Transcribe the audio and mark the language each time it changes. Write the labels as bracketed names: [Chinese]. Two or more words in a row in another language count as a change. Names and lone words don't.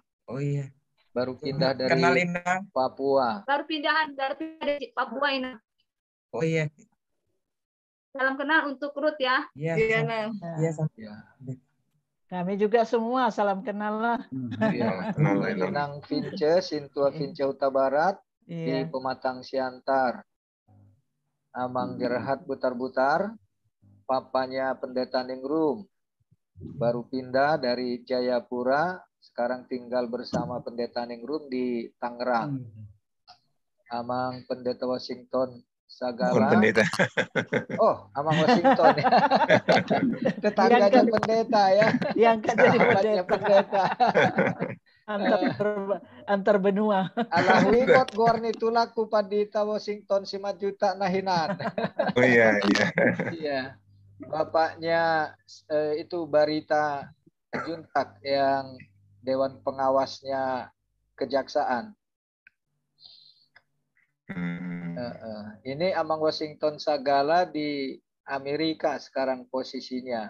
[Indonesian] Oh iya. Baru pindah dari Kenal Inang. Papua. Baru pindahan dari Papua ini. Oh iya. Salam kenal untuk Ruth ya. Iya. Iya. Ya. Kami juga semua salam kenal lah. Iya. Inang Vince, Sintua Vince Huta Barat di Pematang Siantar. Amang Gerhard Butar-Butar, papanya Pendeta Ningrum. Baru pindah dari Jayapura, sekarang tinggal bersama Pendeta Ningrum di Tangerang. Amang Pendeta Washington Sagala. Pendeta. Oh, Amang Washington. Tetangganya pendeta ya. Yang jadi pendeta. Antar benua. Alahwikot gorni tulaku padita Washington 5 juta nahinan. Oh iya, iya. Iya. Bapaknya itu Barita Juntak yang dewan pengawasnya kejaksaan. Ini Amang Washington Sagala di Amerika sekarang posisinya.